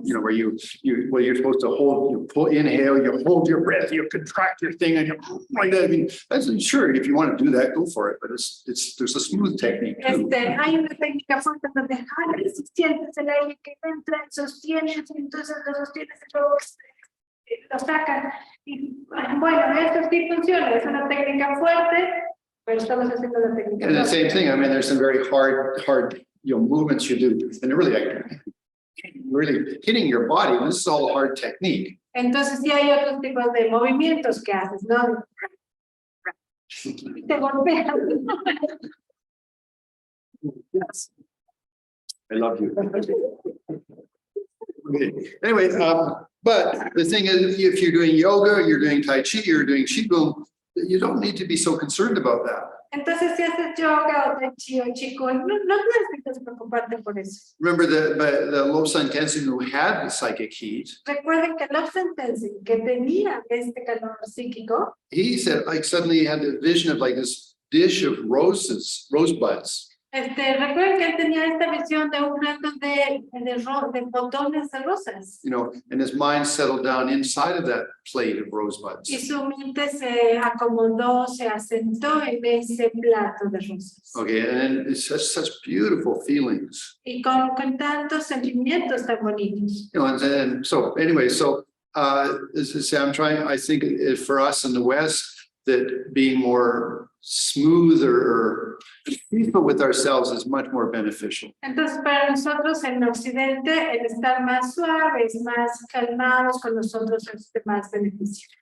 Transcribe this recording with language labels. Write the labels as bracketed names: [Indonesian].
[English] You know, where you're supposed to inhale, you hold your breath, you contract your thing, and you like that. I mean, that's sure if you want to do that, go for it. But there's a smooth technique too. [Spanish] Hay una técnica fuerte donde jalas, sientes el aire que entra, sostienes, y entonces lo sostienes y luego lo sacan. Y bueno, esto sí funciona, es una técnica fuerte, pero estamos haciendo la técnica. [English] And the same thing. I mean, there's some very hard movements you do, and they're really hitting your body. This is all hard technique. [Spanish] Entonces sí hay otros tipos de movimientos que haces, ¿no? Te golpeas. [English] Yes. I love you. Okay. Anyway, but the thing is, if you're doing yoga, you're doing Tai Chi, you're doing Qigong, you don't need to be so concerned about that. [Spanish] Entonces, si haces yoga o tai chi o qigong, no necesitas preocuparte por eso. [English] Remember the Lobsang Tenzin who had the psychic heat. [Spanish] Recuerden que Lobsang Tenzin, que tenía este calor psíquico, [English] he said, like suddenly he had the vision of like this dish of rosebuds. [Spanish] Recuerden que él tenía esta visión de un plato de botones de rosas. [English] You know, and his mind settled down inside of that plate of rosebuds. [Spanish] Y su mente se acomodó, se asentó en ese plato de rosas. [English] Okay, and it's such beautiful feelings. [Spanish] Y con tantos sentimientos tan bonitos. [English] You know, and so anyway, so as I say, I think for us in the West, that being more smooth or peaceful with ourselves is much more beneficial. [Spanish] Entonces, para nosotros en Occidente, el estar más suaves, más calmados con nosotros es de más beneficio.